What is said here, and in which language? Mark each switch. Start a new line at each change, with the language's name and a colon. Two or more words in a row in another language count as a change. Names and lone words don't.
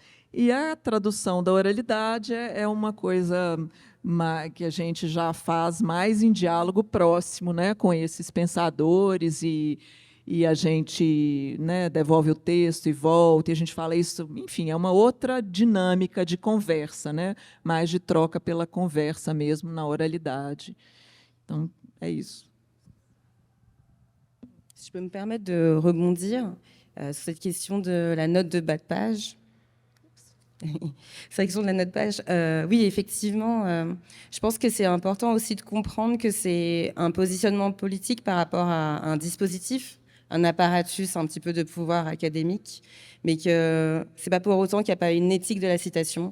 Portuguese: E a tradução da oralidade é uma coisa que a gente já faz mais em diálogo próximo, né, com esses pensadores, e a gente, né, devolve o texto e volta, e a gente fala isso, enfim, é uma outra dinâmica de conversa, né, mais de troca pela conversa mesmo na oralidade. Então, é isso.
French: Si je peux me permettre de rebondir sur cette question de la note de bas de page. Cette question de la note de page, oui, effectivement, je pense que c'est important aussi de comprendre que c'est un positionnement politique par rapport à un dispositif, un apparatus un petit peu de pouvoir académique, mais que c'est pas pour autant qu'il n'y a pas une éthique de la citation.